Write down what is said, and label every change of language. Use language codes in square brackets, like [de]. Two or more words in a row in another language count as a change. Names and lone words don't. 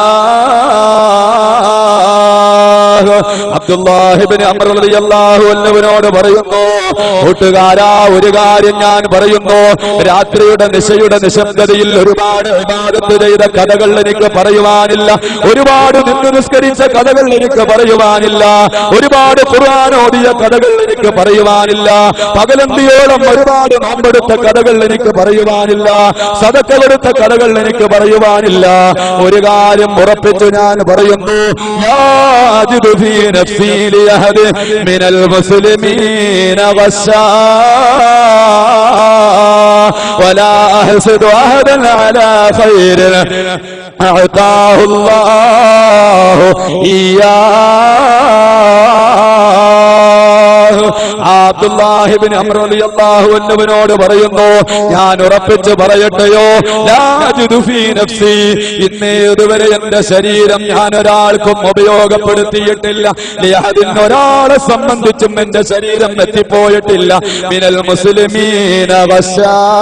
[ml] അബ്ദുല്ലാഹി ഇബ്നു അംർ [ar] رضي الله عنه [ml] പറയുന്നു, കൂട്ടുകാരാ, ഒരു കാര്യം ഞാൻ പറയുന്നു, രാത്രിയുടെ നിശയുടെ നിശബ്ദതയിൽ ഒരുപാട് ഇബാദത്ത് ചെയ്ത കഥകൾ എനിക്ക് പറയുവാനില്ല, ഒരുപാട് നിന്ന് നിസ്കരിച്ച കഥകൾ എനിക്ക് പറയുവാനില്ല, ഒരുപാട് ഖുർആൻ ഓതിയ കഥകൾ എനിക്ക് പറയുവാനില്ല, പകലന്തിയോളം ഒരുപാട് നോമ്പെടുത്ത കഥകൾ എനിക്ക് പറയുവാനില്ല, സദഖകളെടുത്ത കഥകൾ എനിക്ക് പറയുവാനില്ല. ഒരു കാര്യം ഉറപ്പിച്ചു ഞാൻ പറയുന്നു, [ar] يجد في نفسي لأحد من المسلمين غشا ولا أحسد أحدا على خير أعطاه الله إياه. [ml] അബ്ദുല്ലാഹി ഇബ്നു അംർ [ar] رضي الله عنه [ml] പറയുന്നു, ഞാൻ ഉറപ്പിച്ച് പറയട്ടെയോ, [ar] لا أجد في نفسي, [ml] ഇന്നേതുവരെ എന്റെ ശരീരം ഞാൻ ഒരാൾക്കും ഉപയോഗപ്പെടുത്തിയിട്ടില്ല, ലിഅഹദിൻ, ഒരാളെ സംബന്ധിച്ചും എന്റെ ശരീരം എത്തിപ്പോയിട്ടില്ല, [ar] من المسلمين غشا,